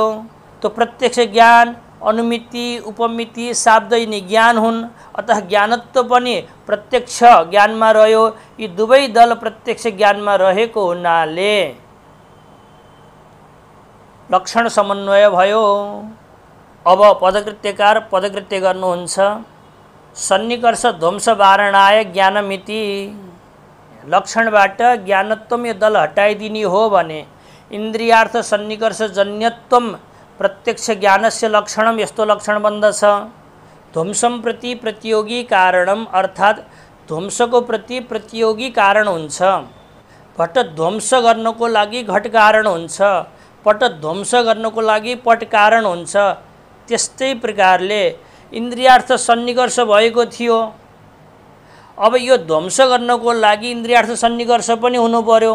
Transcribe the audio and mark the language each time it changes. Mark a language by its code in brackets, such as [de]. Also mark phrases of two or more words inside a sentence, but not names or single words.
[ne] तो प्रत्यक्ष ज्ञान अनुमिति उपमिति शाब्द यिनी ज्ञान हुन्। अतः ज्ञानत्व पनि प्रत्यक्ष ज्ञानमा रह्यो। यी दुवै दल प्रत्यक्ष ज्ञानमा रहेको हुनाले लक्षण समन्वय भयो। अब पदकृत्यकार पदकृत्य गर्नुहुन्छ। [sa] सन्निकर्ष ध्वंस वारणाय ज्ञानमिति। [ne] लक्षणबाट ज्ञानत्व यो दल हटाइदिने हो भने [sa] इन्द्रियार्थ सन्निकर्ष जन्यत्वम प्रत्यक्ष ज्ञानस्य लक्षणम [ne] यस्तो लक्षण बन्दछ। [sa] ध्वंसम प्रति प्रतियोगी कारणम [ne] अर्थात् ध्वंसको प्रति प्रतियोगी कारण हुन्छ। घट ध्वंस गर्नको लागि घट कारण हुन्छ, पट ध्वंस गर्नको लागि पट कारण हुन्छ। त्यस्तै प्रकारले इन्द्रियार्थ सन्निकर्ष भएको थियो। अब यो ध्वंस गर्नको लागि इन्द्रियार्थ सन्निकर्ष पनि हुनु पर्यो।